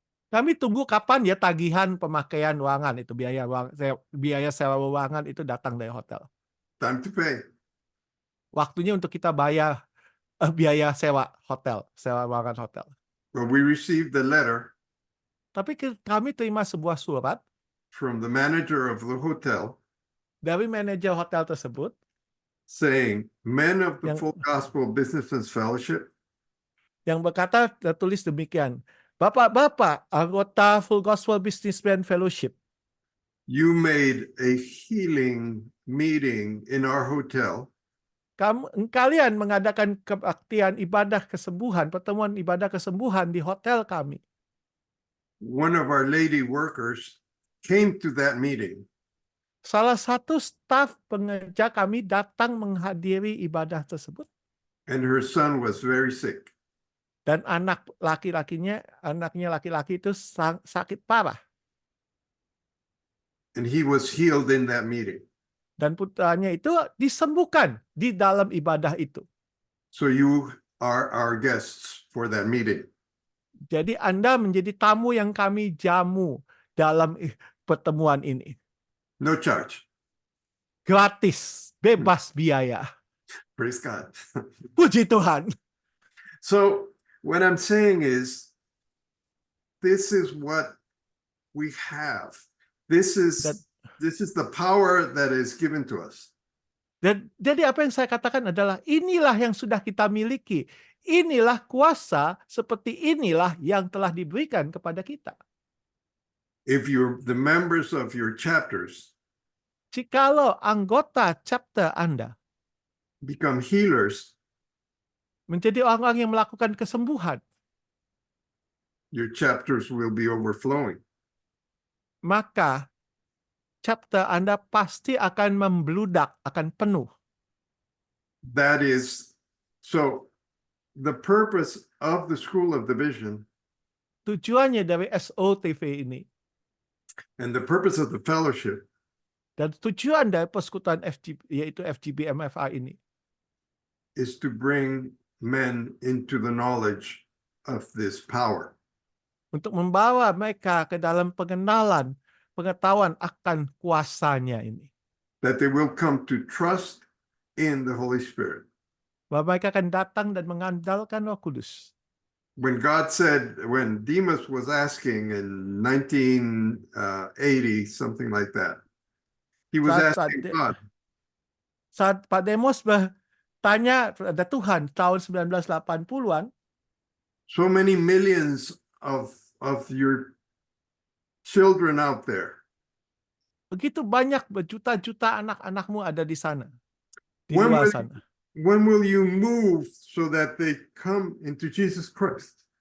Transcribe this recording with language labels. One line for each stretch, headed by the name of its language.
Indonesian: kami tunggu kapan ya tagihan pemakaian ruangan itu, biaya sewa ruangan itu datang dari hotel.
English: Time to pay.
Indonesian: Waktunya untuk kita bayar biaya sewa ruangan hotel.
English: But we received the letter
Indonesian: Tapi kami terima sebuah surat
English: from the manager of the hotel
Indonesian: dari manajer hotel tersebut
English: saying, men of the
Indonesian: Yang-
English: Full Gospel Businessmen's Fellowship,
Indonesian: yang berkata tertulis demikian. Bapak-bapak anggota Full Gospel Businessman Fellowship,
English: you made a healing meeting in our hotel
Indonesian: kalian mengadakan kebaktian ibadah kesembuhan, pertemuan ibadah kesembuhan di hotel kami.
English: one of our lady workers came to that meeting
Indonesian: Salah satu staf pengerja kami datang menghadiri ibadah tersebut
English: and her son was very sick.
Indonesian: dan anaknya laki-laki itu sakit parah
English: And he was healed in that meeting.
Indonesian: dan putranya itu disembuhkan di dalam ibadah itu.
English: So you are our guests for that meeting.
Indonesian: Jadi Anda menjadi tamu yang kami jamu dalam pertemuan ini.
English: No charge.
Indonesian: Gratis, bebas biaya.
English: Praise God.
Indonesian: Puji Tuhan.
English: So what I'm saying is, this is what we have. This is the power that is given to us.
Indonesian: Dan jadi apa yang saya katakan adalah inilah yang sudah kita miliki. Inilah kuasa seperti inilah yang telah diberikan kepada kita.
English: If you're the members of your chapters
Indonesian: Jikalau anggota chapter Anda
English: become healers,
Indonesian: menjadi orang-orang yang melakukan kesembuhan,
English: your chapters will be overflowing.
Indonesian: maka chapter Anda pasti akan membludak, akan penuh.
English: That is, so the purpose of the School of the Vision
Indonesian: Tujuannya dari SOTV ini
English: and the purpose of the fellowship
Indonesian: dan tujuan dari persekutuan yaitu FGB MFA ini
English: is to bring men into the knowledge of this power.
Indonesian: untuk membawa mereka ke dalam pengetahuan akan kuasanya ini.
English: That they will come to trust in the Holy Spirit.
Indonesian: Bahwa mereka akan datang dan mengandalkan Roh Kudus.
English: When God said, when Demas was asking in 1980, something like that, he was asking God,
Indonesian: Saat Pak Demos bertanya pada Tuhan tahun 1980-an,
English: so many millions of your children out there,
Indonesian: begitu banyak berjuta-juta anak-anakmu ada di sana, di
English: When
Indonesian: luar
English: will-
Indonesian: sana.
English: when will you move so that they come into Jesus Christ?